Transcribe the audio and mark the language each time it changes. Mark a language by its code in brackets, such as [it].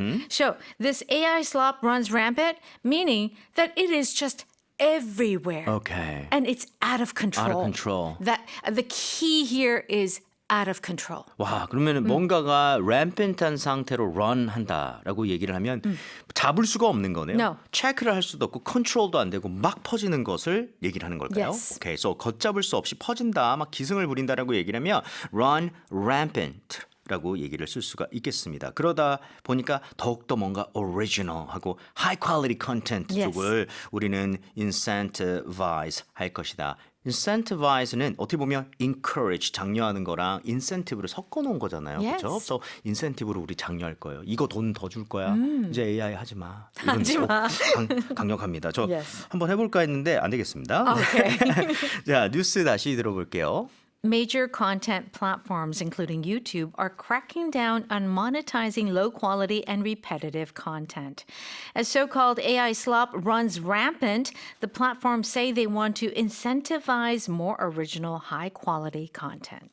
[en] So this AI slop runs rampant, meaning that it is just everywhere. Okay. And it's out of control. Out of control. That the key here is out of control. [ko] 와, 그러면 뭔가가 rampant한 상태로 run 한다라고 얘기를 하면 잡을 수가 없는 거네요. [en] No. [ko] 체크를 할 수도 없고 컨트롤도 안 되고 막 퍼지는 것을 얘기를 하는 걸까요? [en] Yes. [ko] 오케이, so 걷잡을 수 없이 퍼진다, 막 기승을 부린다라고 얘기를 하면 [en] run rampant. [ko] 라고 얘기를 쓸 수가 있겠습니다. 그러다 보니까 더욱더 뭔가 original하고 [en] high quality content Yes. [ko] 쪽을 우리는 incentivize 할 것이다. incentivize는 어떻게 보면 encourage, 장려하는 거랑 incentive를 섞어 놓은 거잖아요. [en] Yes. [ko] 그렇죠? 그래서 incentive로 우리 장려할 거예요. 이거 돈 더 줄 거야. 이제 AI 하지 마. 하지 마. 강력합니다. 저 [en] Yes. [ko] 한번 해볼까 했는데 안 되겠습니다. 자, 뉴스 다시 들어볼게요. [en] Major content platforms, including YouTube, are cracking down on monetizing low quality and repetitive content. As so called AI slop runs rampant, the platforms say they want to incentivize more original, high quality content.